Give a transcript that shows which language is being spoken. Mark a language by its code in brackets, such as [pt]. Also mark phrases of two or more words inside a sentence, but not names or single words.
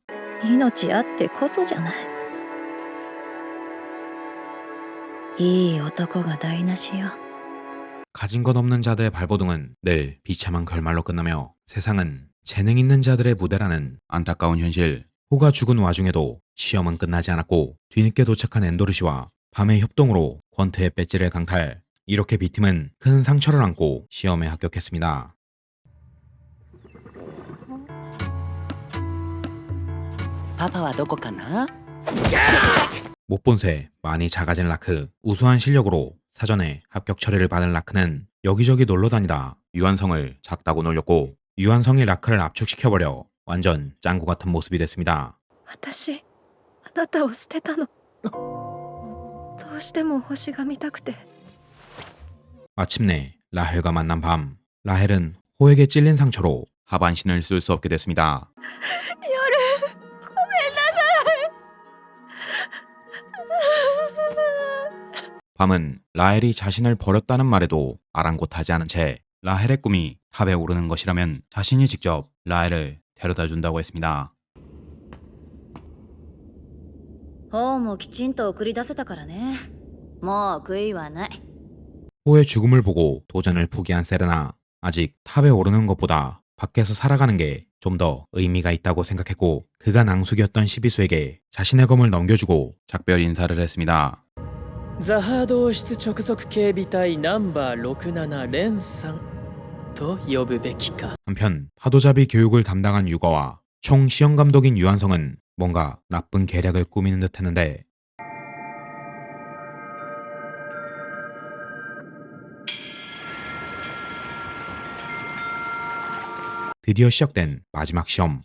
[ja] 命あってこそじゃないいい男が台無しよ [ko] 가진 것 없는 자들의 발버둥은 늘 비참한 결말로 끝나며 세상은 재능 있는 자들의 무대라는 안타까운 현실. 호가 죽은 와중에도 시험은 끝나지 않았고, 뒤늦게 도착한 엔도르 씨와 밤의 협동으로 권태의 배지를 강탈. 이렇게 B팀은 큰 상처를 안고 시험에 합격했습니다. [ja] 파파 はどこかな。 [ko] 못 본 새 많이 작아진 라크. 우수한 실력으로 사전에 합격 처리를 받은 라크는 여기저기 놀러다니다 유한성을 작다고 놀렸고, 유한성이 라크를 압축시켜버려 완전 짱구 같은 모습이 됐습니다. [ja] 私あなたを捨てたのどうしても星が見たくて [ko] 마침내 라헬과 만난 밤, 라헬은 호에게 찔린 상처로 하반신을 쓸 수 없게 됐습니다. 밤은 라헬이 자신을 버렸다는 말에도 아랑곳하지 않은 채 라헬의 꿈이 탑에 오르는 것이라면 자신이 직접 라헬을 데려다 준다고 했습니다. [ja] 本もきちんと送り出せたからねもう悔いはない [ko] 호의 죽음을 보고 도전을 포기한 세레나. 아직 탑에 오르는 것보다 밖에서 살아가는 게 좀 더 의미가 있다고 생각했고, 그가 낭숙이었던 시비수에게 자신의 검을 넘겨주고 작별 인사를 했습니다. [ja] ザハード王室直属警備隊ナンバー67連さんと呼ぶべきか。 [ko] 한편 파도잡이 교육을 담당한 유거와 총 시험 감독인 유한성은 뭔가 나쁜 계략을 꾸미는 듯 했는데, 드디어 시작된 마지막 시험.